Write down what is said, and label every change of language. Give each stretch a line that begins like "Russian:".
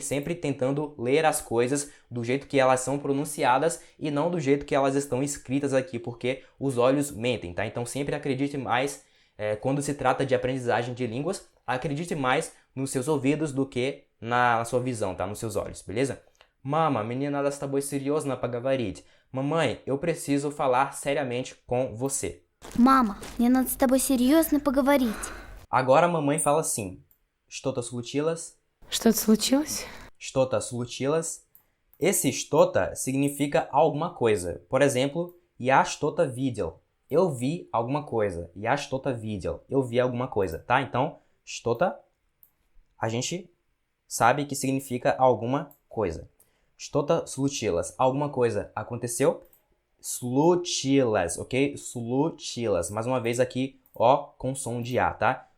Portuguese: Sempre tentando ler as coisas do jeito que elas são pronunciadas e não do jeito que elas estão escritas aqui, porque os olhos mentem, tá? Então sempre acredite mais, quando se trata de aprendizagem de línguas, acredite mais nos seus ouvidos do que na sua visão, tá? Nos seus olhos, beleza?
Russian: Mama, мне надо с тобой серьезно поговорить.
Portuguese: Mamãe, eu preciso falar seriamente com você.
Russian: Мама, мне надо с тобой серьезно поговорить.
Portuguese: Agora a mamãe fala assim.
Russian: Что-то случилось? Что-то случилось? Что-то случилось?
Portuguese: Esse что-то significa alguma coisa.
Russian: Por exemplo, я что-то видел.
Portuguese: Eu vi alguma coisa.
Russian: Я что-то видел.
Portuguese: Eu vi alguma coisa, tá? Então, что-то, a gente sabe que significa alguma coisa.
Russian: Что-то случилось.
Portuguese: Alguma coisa aconteceu. Случилось, ok?
Russian: Случилось.
Portuguese: Mais uma vez aqui, ó, com som de A, tá?